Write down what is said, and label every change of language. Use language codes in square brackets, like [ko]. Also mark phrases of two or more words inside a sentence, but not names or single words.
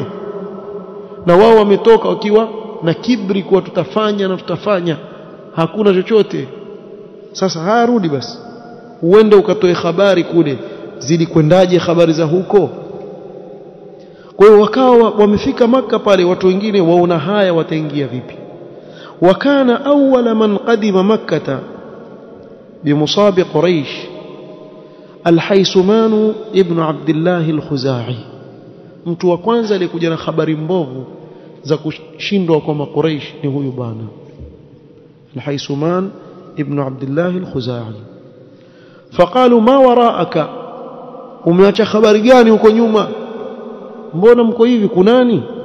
[sw] Na wao wametoka wakiwa na kibri kuwa tutafanya, hakuna chochote. sasa harudi basi uende ukatoe habari kule zilikwendaje habari za huko. Kwa hiyo wakawa wamefika Makka pale, watu wengine waona haya wataingia vipi. [ar] وكان أول من قدم مكة بمصاب قريش الحيسمان بن عبد الله الخزاعي. [sw] Mtu wa kwanza alikuja na habari mbovu za kushindwa kwa Quraysh ni huyu bwana al-Haysuman ibn Abdullah al-Khuzai. [ar] فقالوا ما وراءك, [sw] umeacha habari gani huko nyuma, mbona mko hivi, kunani?